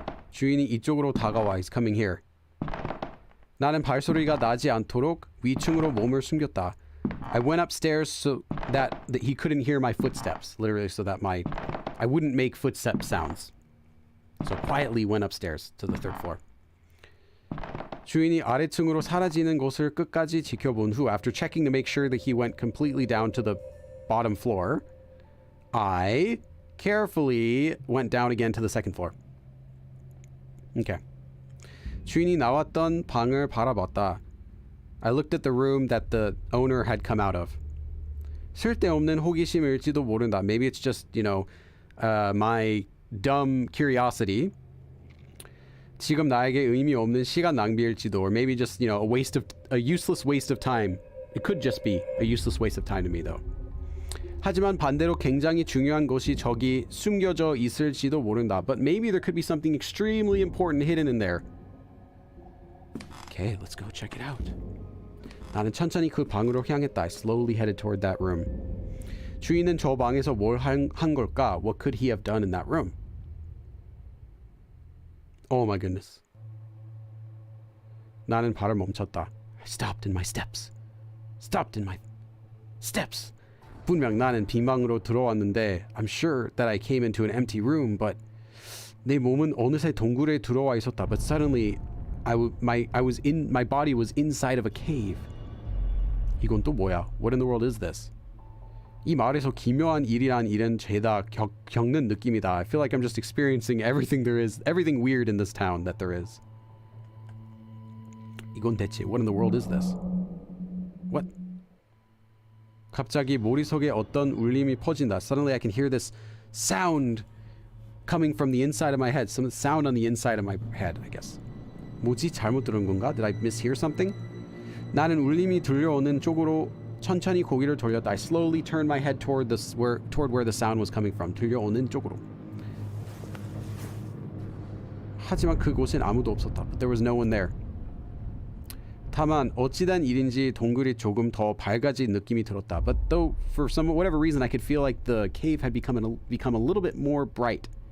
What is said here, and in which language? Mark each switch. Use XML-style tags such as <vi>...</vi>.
<ko>주인이 이쪽으로 다가와.</ko> <en>He's coming here.</en> <ko>나는 발소리가 나지 않도록 위층으로 몸을 숨겼다.</ko> <en>I went upstairs so that he couldn't hear my footsteps. Literally so that I wouldn't make footstep sounds. So quietly went upstairs to the third floor.</en> <ko>주인이 아래층으로 사라지는 곳을 끝까지 지켜본 후,</ko> <en>after checking to make sure that he went completely down to the bottom floor, I carefully went down again to the second floor. Okay.</en> <ko>주인이 나왔던 방을 바라봤다.</ko> <en>I looked at the room that the owner had come out of.</en> <ko>쓸데없는 호기심일지도 모른다.</ko> <en>Maybe it's just, my dumb curiosity.</en> <ko>지금 나에게 의미 없는 시간 낭비일지도,</ko> <en>or maybe just, a useless waste of time. It could just be a useless waste of time to me, though.</en> <ko>하지만 반대로 굉장히 중요한 것이 저기 숨겨져 있을지도 모른다.</ko> <en>But maybe there could be something extremely important hidden in there. Okay, let's go check it out.</en> <ko>나는 천천히 그 방으로 향했다.</ko> <en>I slowly headed toward that room.</en> <ko>주인은 저 방에서 뭘 한 걸까?</ko> <en>What could he have done in that room? Oh my goodness.</en> <ko>나는 발을 멈췄다.</ko> <en>I stopped in my steps. Stopped in my steps.</en> <ko>분명 나는 빈 방으로 들어왔는데</ko> <en>I'm sure that I came into an empty room, but</en> <ko>내 몸은 어느새 동굴에 들어와 있었다.</ko> <en>But suddenly my body was inside of a cave.</en> <ko>이건 또 뭐야?</ko> <en>What in the world is this?</en> <ko>이 마을에서 기묘한 일이란 일은 죄다 겪는 느낌이다.</ko> <en>I feel like I'm just experiencing everything there is, everything weird in this town that there is.</en> <ko>이건 대체</ko> <en>what in the world is this? What?</en> <ko>갑자기 머릿속에 어떤 울림이 퍼진다.</ko> <en>Suddenly I can hear this sound coming from the inside of my head. Some sound on the inside of my head, I guess.</en> <ko>뭐지? 잘못 들은 건가?</ko> <en>Did I mishear something?</en> <ko>나는 울림이 들려오는 쪽으로 천천히 고개를 돌렸다.</ko> <en>I slowly turned my head toward where the sound was coming from.</en> <ko>들려오는 쪽으로. 하지만 그곳엔 아무도 없었다.</ko> <en>But there was no one there.</en> <ko>다만 어찌된 일인지 동굴이 조금 더 밝아진 느낌이 들었다.</ko> <en>But though for whatever reason I could feel like the cave had become a little bit more bright.</en>